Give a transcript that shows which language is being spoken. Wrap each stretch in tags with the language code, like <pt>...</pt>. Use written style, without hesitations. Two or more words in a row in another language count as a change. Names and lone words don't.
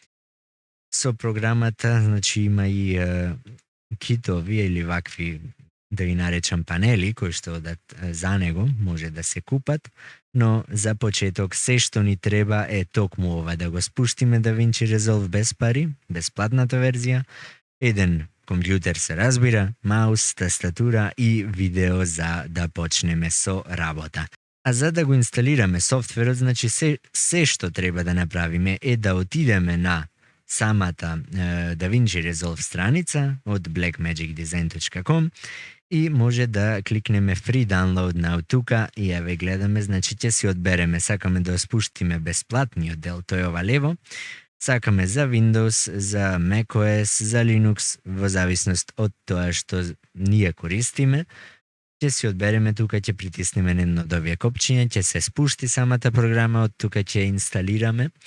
<mk>Со програмата, значи има и китови или вакви, да ги наречам панели, кои што за него може да се купат, но за почеток се што ни треба е токму ова, да го спуштиме DaVinci Resolve без пари, бесплатната верзија, еден компјутер се разбира, маус, тастатура и видео за да почнеме со работа. А за да го инсталираме софтверот, значи се што треба да направиме е да отидеме на самата DaVinci Resolve страница од blackmagicdesign.com и може да кликнеме</mk> <en>free download now</en> <mk>тука и ја ве гледаме, значи ќе си одбереме, сакаме да спуштиме бесплатниот дел, тој ова лево, сакаме за Windows, за macOS, за Linux, во зависност од тоа што ние користиме. Ќе си одбереме тука, ќе притиснеме на едно од овие копчиња, ќе се спушти самата програма, од тука ќе инсталираме.</mk>